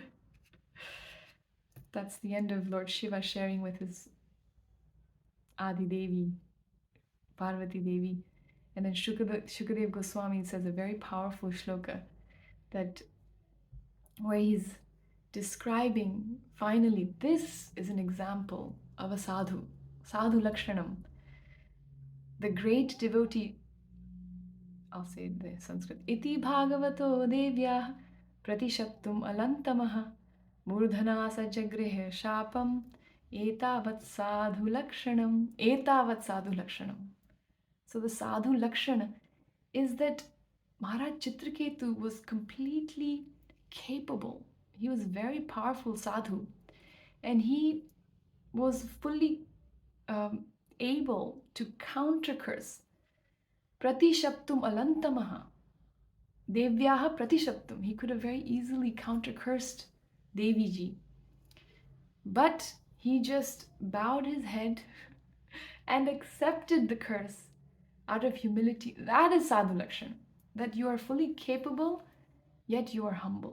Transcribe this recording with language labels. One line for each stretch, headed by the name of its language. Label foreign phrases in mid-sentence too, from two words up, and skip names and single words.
English: That's the end of Lord Shiva sharing with his Adi Devi, Parvati Devi. And then Shukadev Goswami says a very powerful shloka that where he's describing, finally, this is an example of a sadhu,
Sanskrit: sadhu lakshanam.
English: The great devotee, I'll say the Sanskrit,
Sanskrit: iti bhagavato devya pratishaptum alantamaha murdhana sajagrihe shapam etavat sadhu lakshanam.
English: So the
Sanskrit: sadhu lakshana
English: is that Maharaj Chitraketu was completely capable. He was a very powerful sadhu, and he was fully able to counter curse.
Sanskrit: Pratishaptum alantamaha. Devyaha pratishaptum.
English: He could have very easily counter cursed Deviji. But he just bowed his head and accepted the curse out of humility. That is
Sanskrit: sadhu lakshan.
English: That you are fully capable, yet you are humble.